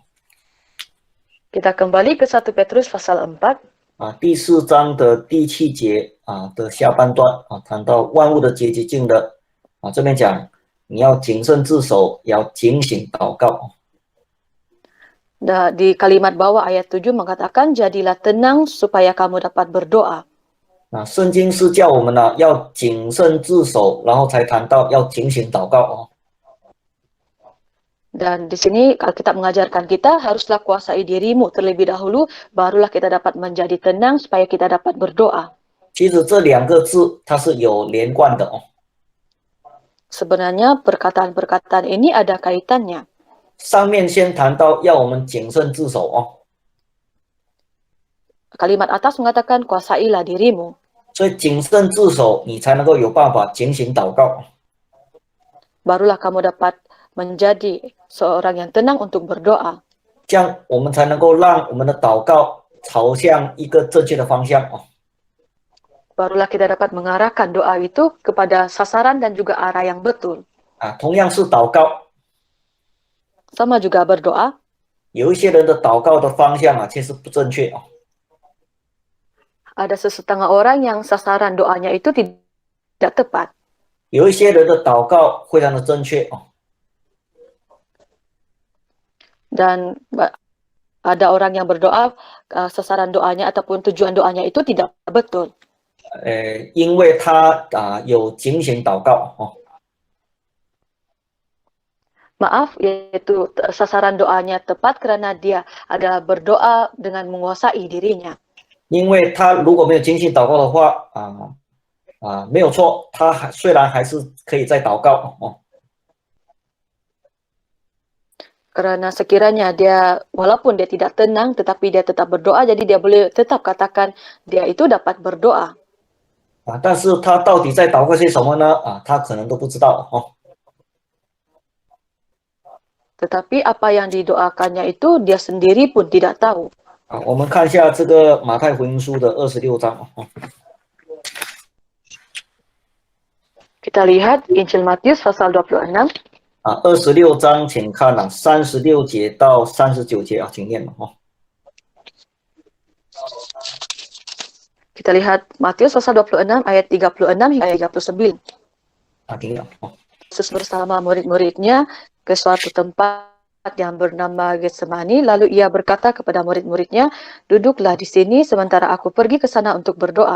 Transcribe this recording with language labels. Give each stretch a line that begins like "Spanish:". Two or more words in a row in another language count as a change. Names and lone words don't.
Malay: Kita kembali ke 1 Petrus pasal 4.
Chinese: 第4章的第7节的下半段谈到万物的结极尽的这边讲你要谨慎自守，要警醒祷告。
Malay: Di kalimat bawah ayat 7 mengatakan, jadilah tenang supaya kamu dapat berdoa.
Chinese: 圣经是叫我们要谨慎自守，然后才谈到要警醒祷告哦。
Malay: Dan di sini Alkitab mengajarkan kita haruslah kuasai dirimu terlebih dahulu, barulah kita dapat menjadi tenang supaya kita dapat berdoa.
Chinese: 其实这2个字它是有连贯的哦。
Malay: Sebenarnya perkataan-perkataan ini ada kaitannya.
Chinese: 上面先谈到要我们谨慎自守哦。
Malay: Kalimat atas mengatakan kuasailah dirimu.
Chinese: 所以谨慎自守，你才能够有办法警醒祷告。
Malay: Barulah kamu dapat menjadi seorang yang tenang untuk berdoa.
Chinese: 这样我们才能够让我们的祷告朝向一个正确的方向哦。
Malay: Barulah kita dapat mengarahkan doa itu kepada sasaran dan juga arah yang betul.
Chinese: 同样是祷告，
Malay: Sama juga berdoa.
Chinese: 有一些人的祷告的方向其实不正确哦。
Malay: Ada sesetengah orang yang sasaran doanya itu tidak tepat.
Chinese: 有一些人的祷告非常的正确哦。
Malay: Dan ada orang yang berdoa, sasaran doanya ataupun tujuan doanya itu tidak betul.
Chinese: 因为他有警醒祷告哦。
Malay: Maaf, yaitu sasaran doanya tepat karena dia ada berdoa dengan menguasai dirinya.
Chinese: 因为他如果没有警醒祷告的话没有错，他虽然还是可以再祷告哦。
Malay: Karena sekiranya dia, walaupun dia tidak tenang, tetapi dia tetap berdoa, jadi dia boleh tetap katakan dia itu dapat berdoa.
Chinese: 但是他到底在祷告些什么呢？他可能都不知道哦。
Malay: Tetapi apa yang didoakannya itu dia sendiri pun tidak tahu.
Chinese: 好，我们看一下这个马太福音书的26章。
Malay: Kita lihat Injil Matius pasal 26.
Chinese: 26章请看36节到39节请念。
Malay: Kita lihat Matius pasal 26 ayat 36 hingga ayat 39.
Chinese: 请念。
Malay: Yesus bersama murid-muridnya ke suatu tempat yang bernama Getsemani, lalu ia berkata kepada murid-muridnya, duduklah di sini sementara aku pergi ke sana untuk berdoa.